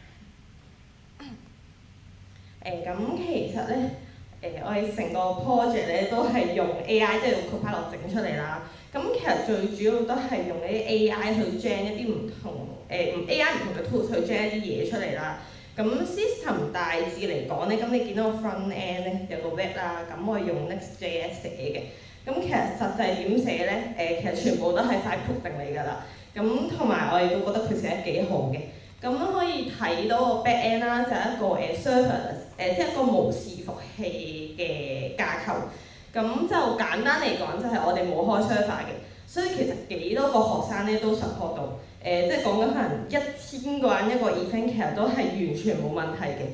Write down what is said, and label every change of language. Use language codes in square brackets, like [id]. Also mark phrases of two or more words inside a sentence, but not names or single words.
[yue] 咁其實咧，我哋成個 project 咧都係用 AI， 即係用 Copilot 整出嚟啦。咁其實最主要都係用呢啲 AI 去 generate 一啲唔同AI 唔同嘅 tools 去 generate 一啲嘢出嚟啦。咁 system 大致嚟講咧，咁你見到個 [en] front end [yue] 咧有個 web 啦，咁我係用 Next.js 寫嘅。咁其實實際點寫咧？其實全部都係快 code 定嚟㗎啦。咁同埋我哋都覺得佢寫得幾好嘅。咁可以睇到個 [en] back end [yue] 啦，就係一個server， 即係一個無伺服器嘅架構。咁就簡單嚟講，就係我哋冇開 server 嘅，所以其實幾多個學生咧都 support 到。即係講緊可能1000個人一個 event， 其實都係完全冇問題嘅。